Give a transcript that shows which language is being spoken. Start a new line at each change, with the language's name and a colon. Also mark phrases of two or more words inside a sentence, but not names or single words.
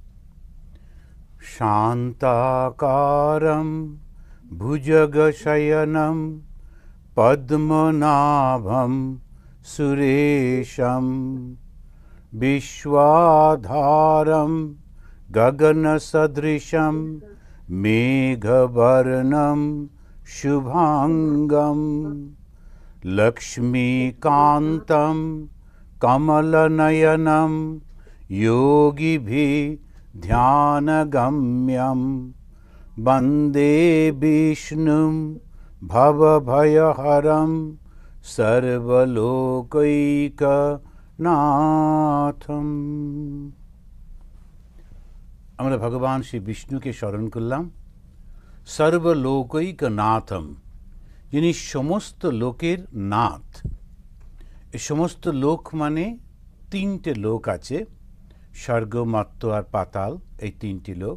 Sanskrit: শান্তাকারম ভুজগশয়নম পদ্মনাভম সুরেশম বিশ্বাধারম গগনসদৃশম মেঘবর্ণম শুভাঙ্গম লক্ষ্মীকান্तं কমলনয়नं योगिभिः ध्यानगम्यं वन्दे विष्णुं भवभयहरं सर्वलोकैकनाथं।
Bangla: আমরা ভগবান শ্রী বিষ্ণুকে স্মরণ করলাম, সর্বলোকৈকনাথম, যিনি সমস্ত লোকের নাথ। এই সমস্ত লোক মানে তিনটে লোক আছে, স্বর্গ, মর্ত্য আর পাতাল, এই তিনটি লোক।